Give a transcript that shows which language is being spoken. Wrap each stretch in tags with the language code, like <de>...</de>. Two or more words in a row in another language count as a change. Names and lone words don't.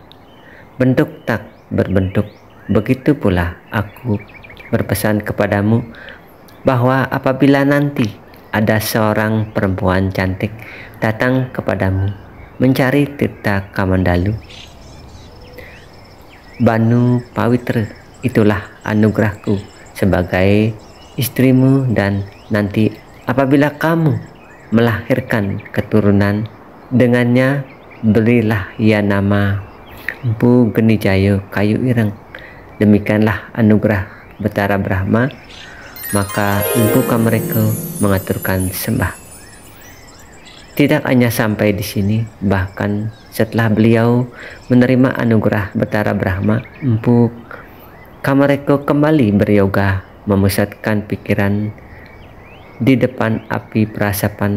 <id>Bentuk tak berbentuk, begitu pula aku berpesan kepadamu bahwa apabila nanti ada seorang perempuan cantik datang kepadamu mencari Tirta Kamandalu, Banu Pawitra, itulah anugerahku sebagai istrimu, dan nanti apabila kamu melahirkan keturunan dengannya, berilah ia nama Empu Genijayo Kayu Ireng." Demikianlah anugerah Betara Brahma. Maka Empu Kamareko mengaturkan sembah. Tidak hanya sampai di sini, bahkan setelah beliau menerima anugerah Betara Brahma, Empu Kamareko kembali beryoga, memusatkan pikiran di depan api perasapan.</id>